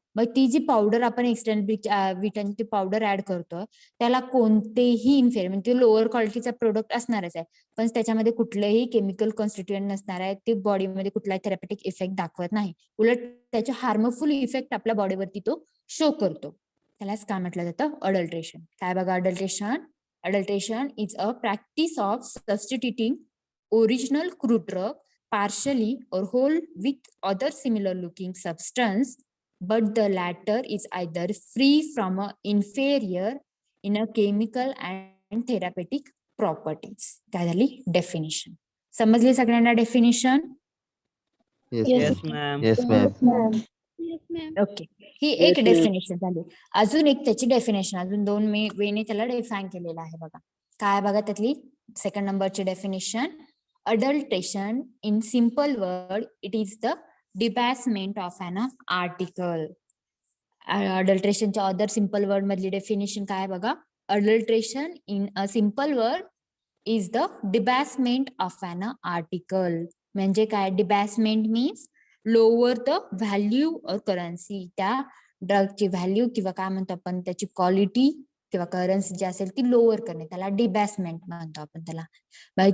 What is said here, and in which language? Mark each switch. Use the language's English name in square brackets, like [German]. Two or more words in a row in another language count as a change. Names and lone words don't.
[Marathi] मग ती जी पावडर आपण एक्सटर्नल विटांची पावडर ऍड करतो त्याला कोणतेही इन्फेरियर म्हणजे [English] lower quality product [Marathi] असणारच आहे, पण त्याच्यामध्ये कुठलेही [English] chemical constituent [Marathi] नसणार आहे, ते बॉडीमध्ये कुठलाही [English] therapeutic effect [Marathi] दाखवत नाही, उलट त्याचे [English] harmful effect [Marathi] आपल्या बॉडीवरती तो शो करतो. त्यालाच काय म्हटलं जातं, अडल्ट्रेशन. काय बघा अडल्ट्रेशन. [English] Adulteration is a practice of substituting original crude drug partially or whole with other similar looking substance, but the latter is either free from or inferior in a chemical and therapeutic properties. [Marathi] काय झाली डेफिनेशन. समजली सगळ्यांना डेफिनेशन. [English] Yes, Yes, ma'am. ma'am. Yes, ma'am. ma'am. Yes, ma'am. [Marathi] ओके, ही एक डेफिनेशन झाली. अजून एक त्याची डेफिनेशन अजून दोन वेने त्याला डिफाईन केलेलं आहे बघा. काय बघा त्यातली [English] second number definition. Adulteration in simple word it is the debasement of an article. [Marathi] अडल्ट्रेशनच्या [English] other simple word [Marathi] मधली डेफिनेशन काय बघा. [English] Adulteration in a simple word is the debasement of an article. [Marathi] म्हणजे काय, [English] debasement means lower the value or currency, [Marathi] त्या ड्रगची व्हॅल्यू किंवा काय म्हणतो आपण त्याची क्वालिटी किंवा करन्सी जी असेल ती लोअर करणे, त्याला डिबॅसमेंट म्हणतो आपण त्याला.